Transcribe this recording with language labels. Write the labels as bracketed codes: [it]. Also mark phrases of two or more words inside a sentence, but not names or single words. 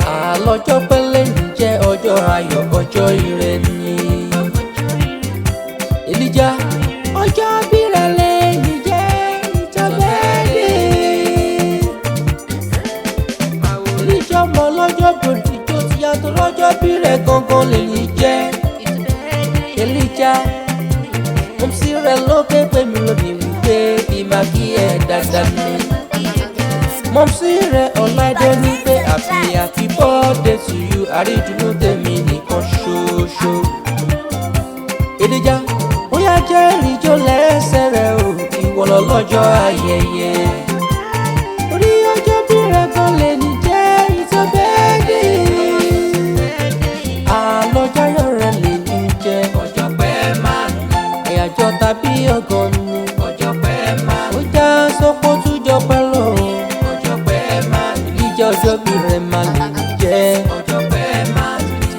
[yo] Àlọ́jọ́ pẹ́ lè ní jẹ́ ọjọ́ ayọ̀, ọjọ́ ire ni. Elijah, ọjọ́ bí rẹ̀ lè ní jẹ́, [en] it's your birthday. [yo] Elijah ọmọ ọlọ́jọ́ bí òdìjọ́ ti yàtọ̀ lọ́jọ́ bí rẹ̀ gangan lè ní jẹ́. Elijah, mọ̀mísí rẹ̀ ló ké pè mí lónìí wípé kí n máa kí ẹ dáadáa ni. Mọ̀mísí rẹ̀ Ọláìdé ní pé [en] happy, happy birthday to you. [yo] Àrídùnnú tèmi nìkan ṣoṣo. Elijah, ó yá jẹ́ ìrìnjó lẹ́sẹ̀ rẹ̀ o, ìwọ lọ́lọ́jọ́ ayẹyẹ. Orí ọjọ́ bí rẹ̀ gan lè ní jẹ́, [en] it's your birthday. [yo] Àlọ́jáyọ̀ rẹ̀ lè ní jẹ́. Ọjọ́ pẹ́ máa ní. Àyájọ́ tàbí ọgọ́rùn-ún ni. Ọjọ́ pẹ́ máa ní. Ó já sọ pé ó tún jọ pẹ́ lọ. Ọjọ́ pẹ́ máa ní. Elijah ọjọ́ bí rẹ̀ máa lè ní jẹ́. Ọjọ́ pẹ́ máa ní.